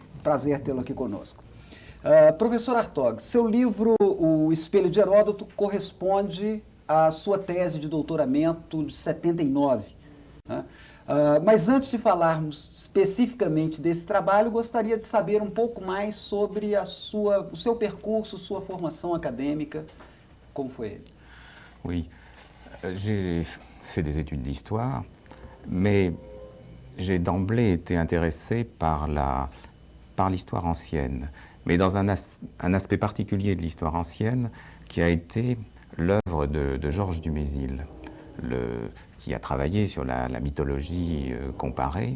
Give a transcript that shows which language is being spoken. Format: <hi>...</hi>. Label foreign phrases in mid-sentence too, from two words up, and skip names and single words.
<pt>Prazer tê-lo aqui conosco. Professor Hartog, seu livro O Espelho de Heródoto corresponde à sua tese de doutoramento de 79. Né? Mas antes de falarmos especificamente desse trabalho, gostaria de saber um pouco mais sobre o seu percurso, sua formação acadêmica. Como foi ele?</pt> <fr>Oui, j'ai fait des études d'histoire, mais j'ai d'emblée été intéressé par l'histoire ancienne, mais dans un aspect particulier de l'histoire ancienne qui a été l'œuvre de Georges Dumézil, qui a travaillé sur la mythologie comparée.</fr>